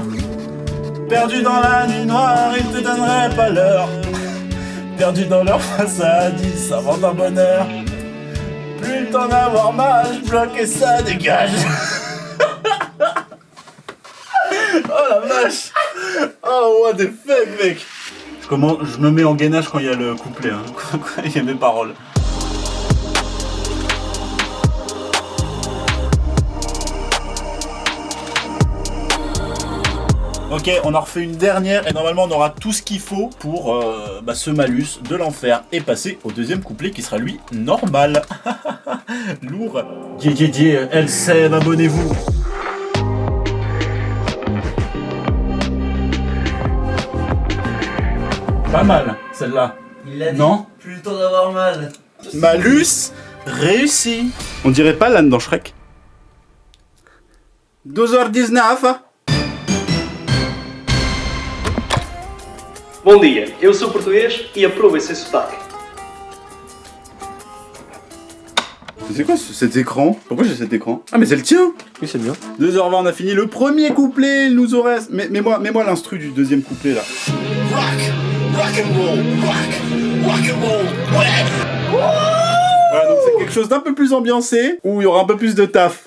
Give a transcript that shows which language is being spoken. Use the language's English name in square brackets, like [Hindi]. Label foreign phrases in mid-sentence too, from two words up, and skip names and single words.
[French] Perdu dans la nuit noire, ils te donneraient pas l'heure. Perdu dans leur façade, ils s'inventent un bonheur. Plus le temps d'avoir mal, je bloque et ça dégage. Oh la vache. [English] Oh what the fuck, [French] mec. Je me mets en gainage quand il y a le couplet, hein. Quand il y a mes paroles. Ok, on en refait une dernière et normalement on aura tout ce qu'il faut pour ce malus de l'enfer et passer au deuxième couplet qui sera lui normal. Lourd. LCM, abonnez-vous. Pas mal, celle-là. Il a dit, Non. plus le temps d'avoir mal. Malus réussi. On dirait pas l'âne dans Shrek. 12h19. [Portuguese] Bom dia, eu sou português e aprovo esse sotaque. [French] C'est quoi cet écran? Pourquoi j'ai cet écran? Ah mais c'est le tien. Oui, c'est bien. 2h20, on a fini le premier couplet, il nous en reste. Mets-moi l'instru du deuxième couplet là. Voilà, donc c'est quelque chose d'un peu plus ambiancé, où il y aura un peu plus de taf.